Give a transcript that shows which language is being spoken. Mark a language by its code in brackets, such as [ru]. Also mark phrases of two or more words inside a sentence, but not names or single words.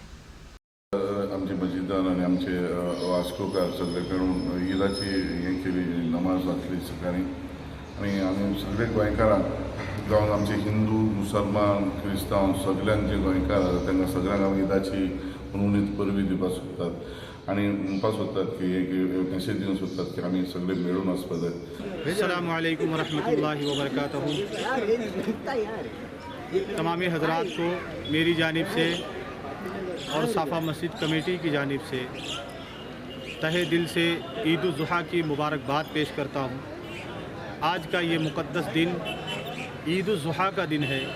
[kok] आमचे मस्जिदान आणि आमचे वास्कोकार सगळे मेळून ईदाची हे केली, नमाज घातली सकाळी आणि आमी सगळे गोंयकारांक जावन आमचे हिंदू मुसलमान क्रिस्तांव सगळ्यांचे गोंयकार तांकां सगळ्यांक आमी ईदाची मनवणीत परबी दिवपाक सोदतात आणि म्हणपाक सोदतात की एक मेसेज दिवंक सोदतात की आमी सगळे मेळून वचपाक जाय। [ar] السلام عليكم ورحمة الله وبركاته. [ur] تمام حضرات کو میری جانب سے اور صفا مسجد کمیٹی کی جانب سے تہہ دل سے عید الضحیٰ کی مبارکباد پیش کرتا ہوں. آج کا یہ مقدس دن عید الضحیٰ کا دن ہے.